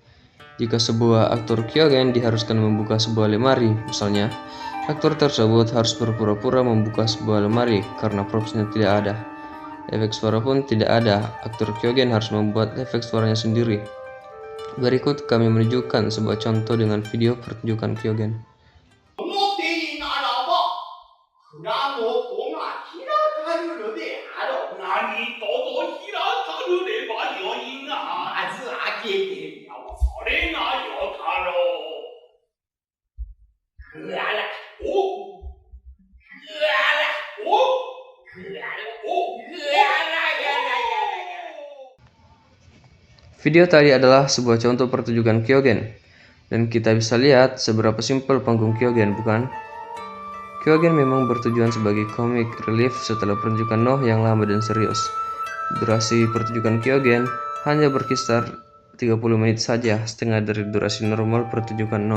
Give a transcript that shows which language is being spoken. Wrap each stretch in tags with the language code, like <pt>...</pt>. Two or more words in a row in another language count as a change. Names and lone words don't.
<id>Jika sebuah aktor Kyogen diharuskan membuka sebuah lemari, misalnya, aktor tersebut harus berpura-pura membuka sebuah lemari karena propsnya tidak ada. Efek suara pun tidak ada, aktor Kyogen harus membuat efek suaranya sendiri. Berikut kami menunjukkan sebuah contoh dengan video pertunjukan Kyogen.</id> <ja>この手ならば蔵の戸が開かるるであろう。何とぞ開かるればよいが、まず開けてみよう。それがよかろう。ぐあらおぐあらおぐあらおぐあらやらやらやら。</ja> <id>Video tadi adalah sebuah contoh pertunjukan Kyogen, dan kita bisa lihat seberapa simpel panggung Kyogen, bukan? Kyogen memang bertujuan sebagai</id> <en>comic relief</en> <id>setelah pertunjukan Noh yang lama dan serius. Durasi pertunjukan Kyogen hanya berkisar 30 menit saja, setengah dari durasi normal pertunjukan Noh.</id>